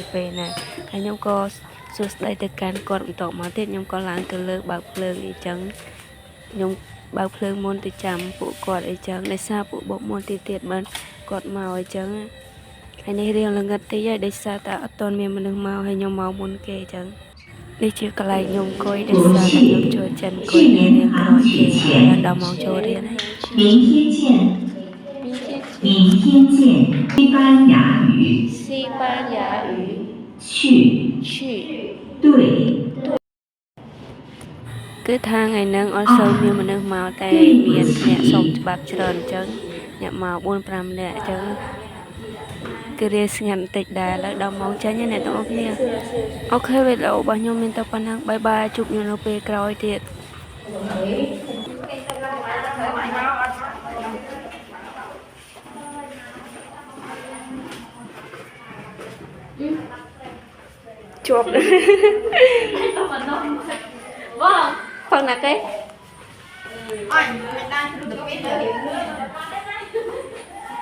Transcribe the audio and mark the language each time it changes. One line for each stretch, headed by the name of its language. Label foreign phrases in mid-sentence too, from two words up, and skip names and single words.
Khmer: ពេលណាហើយខ្ញុំក៏សួស្ដីទៅកាន់គាត់បន្តមកទៀតខ្ញុំក៏ឡើងទៅលើបើកភ្លើងអីចឹងខ្ញុំបើកភ្លើងមុនទៅចាំពួកគាត់អីចឹងដោយសារពួកបុកមុនទៀតបានគាត់មកអីចឹងហើយនេះរៀងល្ងឹតតិចហើយដោយសារតែអត់ទាន់មានមនុស្សមកហើយខ្ញុំមកមុនគេអញ្ចឹងនេះជាកន្លែងខ្ញុំអង្គុយដោយសារតែខ្ញុំចូលចិត្តអង្គុយរៀនក្រោយគេដល់ម៉ោងចូលរៀនហើយ
Chinese: 明天见，明天见。西班牙语，西班牙语去，去对，
Khmer: គឺថាថ្ងៃហ្នឹងអត់សូវមានមនុស្សមកតែមានអ្នកសុំ ច្បាប់ច្រើនអញ្ចឹងអ្នកមក 4-5 នាក់អញ្ចឹងគឺ រៀនស្ងាត់បន្តិចដែរឥឡូវដល់ម៉ោងចេញហើយអ្នកទាំងអស់គ្នាអូខេវីដេអូរបស់ខ្ញុំមានតែប៉ុណ្ណឹង
English: bye bye
Khmer: ជួបខ្ញុំនៅពេលក្រោយទៀតជាប់ផងណាគេអញមិនបានទៅទៅ